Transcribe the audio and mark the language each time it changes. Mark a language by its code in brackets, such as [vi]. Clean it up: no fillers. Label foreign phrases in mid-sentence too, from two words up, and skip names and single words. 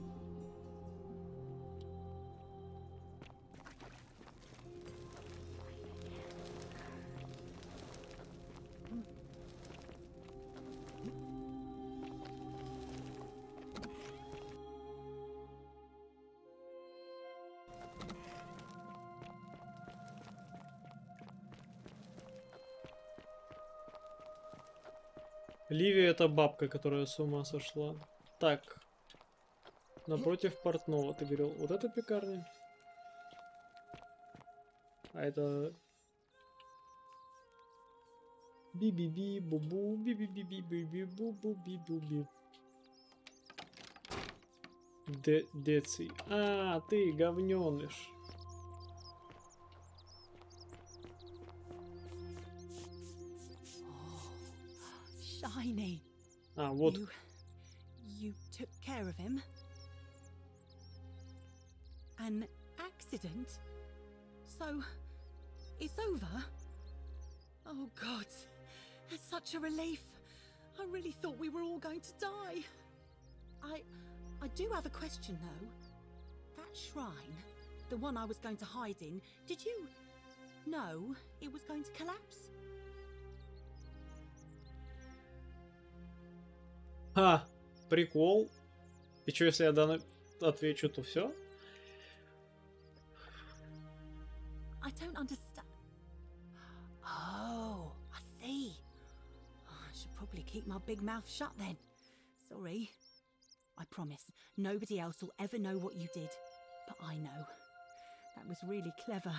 [ru] Ливия — это бабка, которая с ума сошла. Так. Напротив портного ты говорил. Вот это пекарня? А это... Би-би-би, бу-бу, би-би-би-би-би-бу-бу-би-бу-би. Деций. А, ты говнёныш. Shiny. А, вот. [en] You took care of him? An accident? So, it's over? Oh God, it's such a relief. I really thought we were all going to die. I do have a question though. That shrine, the one I was going to hide in, did you know it was going to collapse? [ru] Ха, прикол. И что, если я данный отвечу, то все? [en] I don't understand. Oh, I see. I should probably keep my big mouth shut then. Sorry. I promise, nobody else will ever know what you did. But I know. That was really clever.